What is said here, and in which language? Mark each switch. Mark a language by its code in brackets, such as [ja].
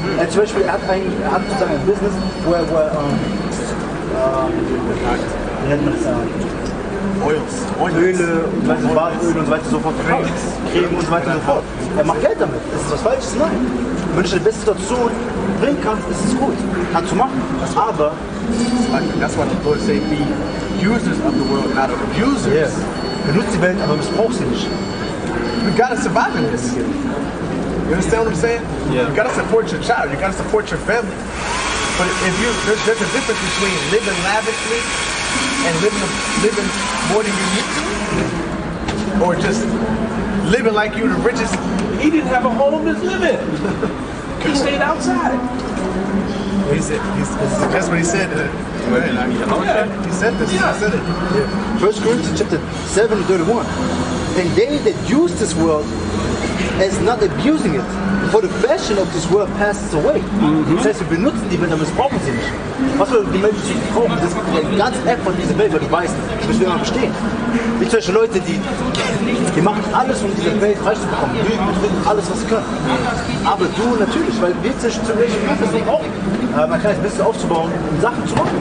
[de] Zum Beispiel, er hat sozusagen ein Business, wo er wie nennt man das? Öle und Badöl und so weiter und so fort verkauft. Creme und so weiter und so fort. Er macht Geld damit. Ist das was Falsches? Nein. Wenn du die beste Situation bringen kannst, ist es gut. Kannst du machen. Aber [en] that's what the Lord say, be users of the world, not abusers. Yeah. [de] Benutzt die Welt, aber missbrauch sie nicht. [en] We gotta survive in this. You understand what I'm saying? Yeah. You gotta support your child. You gotta support your family. But if you, there's a difference between living lavishly and living more than you need to, or just living like you're the richest. He didn't have a home to live in. He stayed outside. That's what he said. He said this. Yeah. He said it. 1 Corinthians chapter 7:31. And they that use this world as not abusing it, for the fashion of this world passes away. [de] Das heißt, wir benutzen die Welt, aber missbrauchen sie nicht. Was wir die Menschen sich brauchen, das ist der ganze App von dieser Welt, weil du weißt, das müssen wir immer verstehen. Nicht solche Leute, die machen alles, um diese Welt reich zu bekommen. Lügen, alles, was sie können. Aber du natürlich, weil wir zwischen zu welchen deswegen auch ein kleines bisschen aufzubauen, um Sachen zu machen.